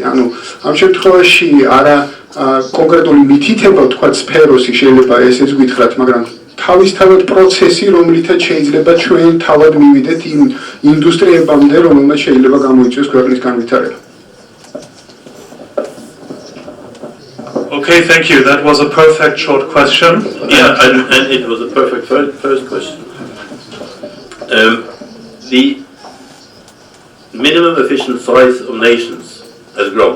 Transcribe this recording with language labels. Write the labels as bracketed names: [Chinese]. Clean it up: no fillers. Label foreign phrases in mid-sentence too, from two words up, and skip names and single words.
[Georgian] ანუ ამ შემთხვევაში არა კონკრეტული მითითება, თქვა სფეროსი შეიძლება ესეც გითხრათ, მაგრამ თავისთავად პროცესი, რომლითაც შეიძლება ჩვენ თავად მივიდეთ იმ ინდუსტრიებამდე, რომელმაც შეიძლება გამოიწვიოს ქვეყნის განვითარება. [English] Okay, thank you. That was a perfect short question. Yeah, and it was a perfect first question. The minimum efficient size of nations has grown.